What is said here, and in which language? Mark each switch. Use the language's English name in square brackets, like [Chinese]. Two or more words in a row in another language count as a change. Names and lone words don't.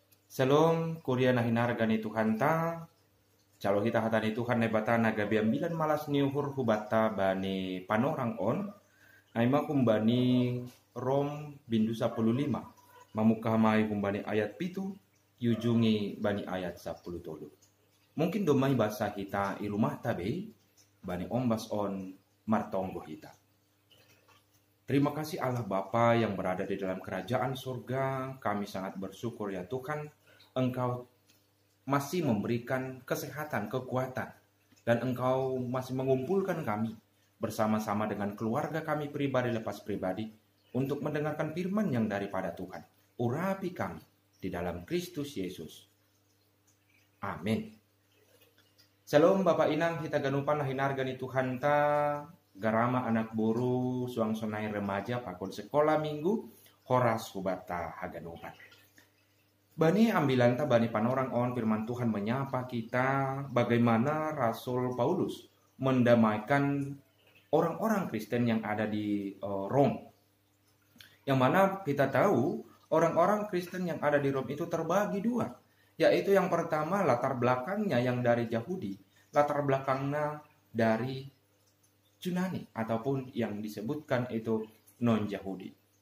[Batak Simalungun] Selom kuria na hinargani Tuhan ta, calo hita hatani Tuhan nebata naga biambilan malas niuhur hubata bani panorang on, aima kumbani Rom bindu 15, mamuka mai kumbani ayat pitu, yujungi bani ayat 10 tolu. Mungkin domai bahasa kita irumah tabe, bani ombas on martonggo hita. [Indonesian] Terima kasih Allah Bapa yang berada di dalam kerajaan surga. Kami sangat bersyukur ya Tuhan, Engkau masih memberikan kesehatan, kekuatan, dan Engkau masih mengumpulkan kami bersama-sama dengan keluarga kami pribadi lepas pribadi untuk mendengarkan firman yang daripada Tuhan. Urapi kami di dalam Kristus Yesus. Amin. [Batak Simalungun] Shalom Bapak Inang, hita ganupan hinargani Tuhan ta, garama anak buru, suang sonai remaja, pakon [Indonesian] sekolah minggu, [Batak Simalungun] horas hubata haganupan. Bani ambilan ta bani panorang on [Indonesian] firman Tuhan menyapa kita bagaimana Rasul Paulus mendamaikan orang-orang Kristen yang ada di Rom. Yang mana kita tahu orang-orang Kristen yang ada di Rom itu terbagi dua. Yaitu yang pertama latar belakangnya yang dari Yahudi, latar belakangnya dari Yunani ataupun yang disebutkan itu non-Yahudi.